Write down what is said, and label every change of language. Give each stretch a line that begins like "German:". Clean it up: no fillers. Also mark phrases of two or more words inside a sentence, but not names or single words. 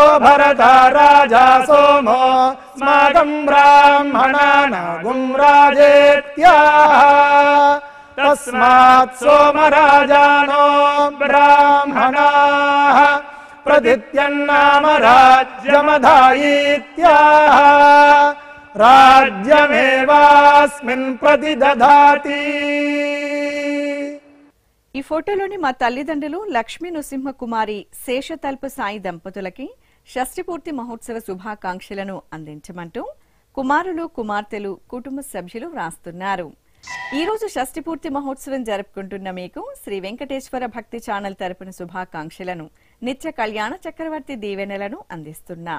Sanskrit: भरता राजा सोमो स्माकं ब्राह्मणानागुं राजेत्याः तस्मात् सोमराजानो ब्राह्मणाः प्रदित्यन्नाम राज्यमधायीत्याः राज्यमेवास्मिन् प्रतिदधाति।
Telugu: ఈ ఫోటోలోని మా తల్లిదండ్రులు లక్ష్మీ నృసింహ కుమారి శేషతల్ప సాయి దంపతులకి షష్ఠిపూర్తి మహోత్సవ శుభాకాంక్షలను అందించమంటూ కుమారులు కుమార్తెలు కుటుంబ సభ్యులు వ్రాస్తున్నారు. ఈ రోజు షష్ఠిపూర్తి మహోత్సవం జరుపుకుంటున్న మీకు శ్రీ వెంకటేశ్వర భక్తి ఛానల్ తరపున శుభాకాంక్షలను నిత్య కళ్యాణ చక్రవర్తి దీవెనలను అందిస్తున్నాం.